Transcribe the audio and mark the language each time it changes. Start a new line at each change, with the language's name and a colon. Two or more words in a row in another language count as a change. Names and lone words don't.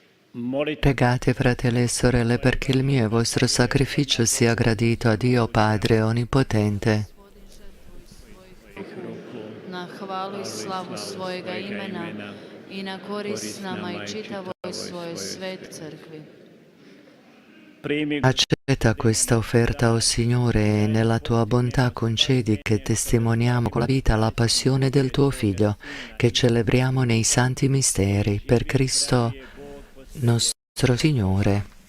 Italian: Pregate, fratelli e sorelle, perché il mio e vostro sacrificio sia gradito a Dio Padre Onnipotente.
Croatian: Na hvalu i slavu svojega imena i na korist nama i čitavoj svojoj svet crkvi.
Italian: Accetta questa offerta, o Signore, e nella tua bontà concedi che testimoniamo con la vita la passione del tuo Figlio, che celebriamo nei santi misteri, per Cristo nostro Signore.